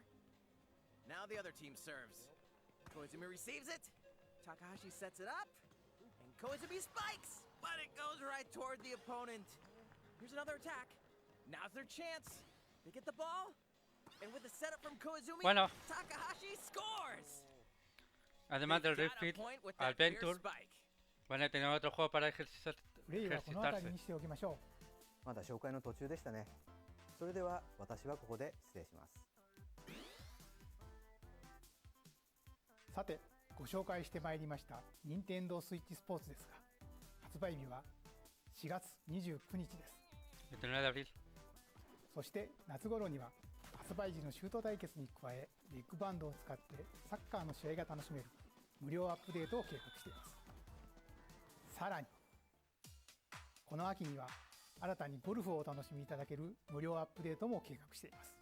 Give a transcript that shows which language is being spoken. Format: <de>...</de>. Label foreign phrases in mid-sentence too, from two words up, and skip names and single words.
<en>Now the other team serves. Koizumi receives it. Takahashi sets it up. And Koizumi spikes, but it goes right toward the opponent. Here's another attack. Now's their chance. They get the ball. And with the setup from Koizumi,</en> <es>Bueno.</es> <en>Takahashi scores.</en> <es>Además del</es> <en>They've got a</en> <es>Refit</es> <en>point with that</en> <es>Adventure,</es> <en>clear spike.</en> <es>van a tener otro juego para ejercitarse.</es> <ja>プレイはこの辺りにしておきましょまだ紹介の途中でしたね。それでは私はここで失礼します。う。さてご紹介してまいりました任天堂スイッチスポーツですが、発売日は4月29日です。</ja> <es>29 de abril.</es> <ja>そして夏頃には発売時のシュート対決に加えビッグバンドを使ってサッカーの試合が楽しめる無料アップデートを計画しています。さらにこの秋には新たにゴルフをお楽しみいただける無料アップデートも計画しています。</ja>